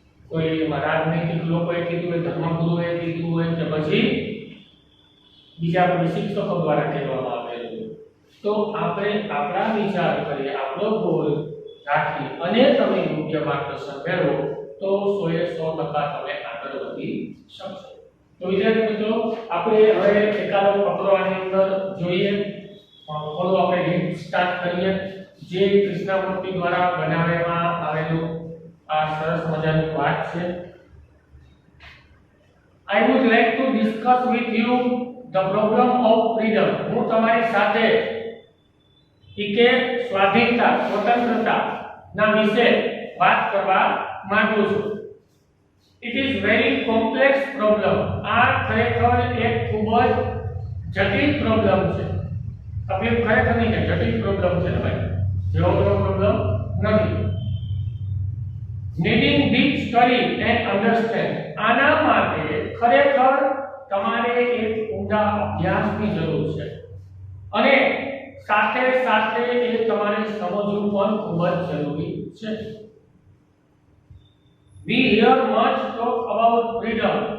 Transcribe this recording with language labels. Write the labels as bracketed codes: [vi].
[gu] કોઈ રાજનૈતિક લોકોએ કીધું હોય, ધર્મગુરુએ કીધું હોય કે પછી બીજા કોઈ શિક્ષકો દ્વારા કહેવામાં આવેલું, તો આપણે આપણા વિચાર કરીએ, આપણો ગોલ રાખી અને તમે યોગ્ય માર્ગદર્શન મેળવો તો 100% તમે આગળ વધી શકશો. તો વિદ્યાર્થી મિત્રો, આપણે હવે એકાદો પકડવાની અંદર જોઈએ, થોડું આપણે રીડ સ્ટાર્ટ કરીએ. જે કૃષ્ણમૂર્તિ દ્વારા બનાવવામાં આવેલું આ સરસ મજાની વાત છે. [en] I would like to discuss with you the problem of freedom. [gu] હું તમારી સાથે કે સ્વાધીનતા, સ્વતંત્રતા ના વિશે વાત કરવા માંગુ છું. [en] It is very complex problem. [gu] આ ખરેખર એક ખૂબ જ જટિલ પ્રોબ્લેમ છે. તકલીફ ખરેખર નહીં કે જટિલ પ્રોબ્લેમ છે ને ભાઈ, જેવો પ્રોબ્લેમ નથી. [en] needing deep study and understand. [gu] આના માટે ખરેખર તમારે એક ઊંડા અભ્યાસની જરૂર છે અને સાથે સાથે એ તમારે સમજવું પણ ખૂબ જ જરૂરી છે. [en] We hear much talk about freedom.